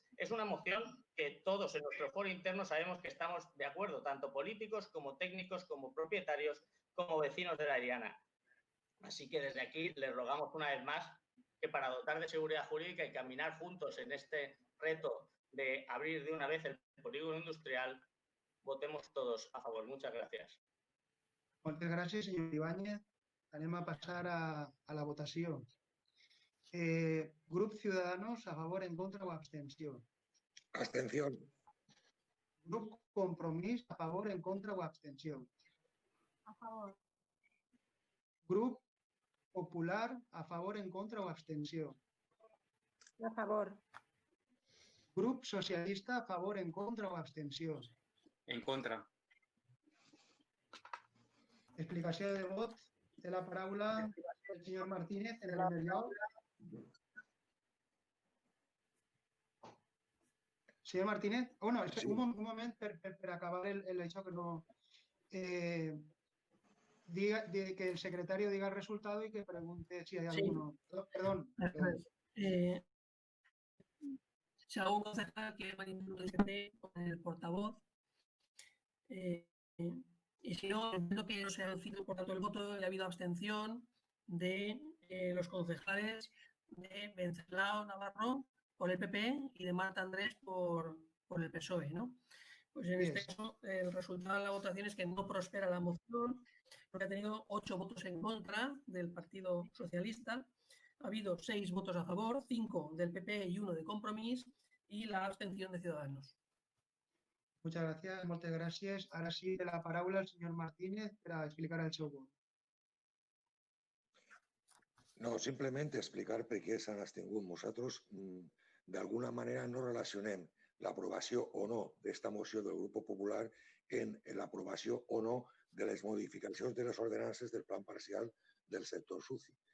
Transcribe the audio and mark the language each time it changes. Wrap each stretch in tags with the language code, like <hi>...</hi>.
<es>Es una moción que todos en nuestro foro interno sabemos que estamos de acuerdo, tanto políticos como técnicos, como propietarios, como vecinos de La Iliana. Así que desde aquí les rogamos una vez más que para dotar de seguridad jurídica y caminar juntos en este reto de abrir de una vez el polígono industrial, votemos todos a favor. Muchas gracias.</es> <ca>Moltes gràcies, senyor Ibáñez. Anem a passar a la votació. Grup Ciudadanos, a favor, en contra o abstenció.</ca> <es>Abstención.</es> <ca>Grup Compromís, a favor, en contra o abstenció. A favor. Grup Popular, a favor, en contra o abstenció. A favor. Grup Socialista, a favor, en contra o abstenció. En contra. Explicació de vot. Té la paraula el senyor Martínez en el primer lloc. Senyor Martínez, bueno, Sí. un moment per acabar això que no...</ca> <es>Diga, que el secretario diga el resultado y que pregunte si hay alguno. Perdón. Si algún concejal quiere manifestarse con el portavoz, y si no, entiendo que no se ha vencido por tanto el voto y ha habido abstención de los concejales de Venceslao Navarro por el PP y de Marta Andrés por el PSOE, ¿no? Pues en este caso el resultado de la votación es que no prospera la moción, porque ha tenido 8 votos en contra del Partido Socialista, ha habido 6 votos a favor, 5 del PP y 1 de Compromís, y la abstención de Ciudadanos. Muchas gracias,</es> <ca>moltes gràcies. Ara sí, de la paraula al senyor Martínez per a explicar el seu vot. No, simplement explicar per què s'han abstingut. Nosaltres, d'alguna manera, no relacionem l'aprovació o no d'esta moció del Grup Popular en l'aprovació o no de les modificacions de les ordenances del plan parcial del sector SUCI.</ca>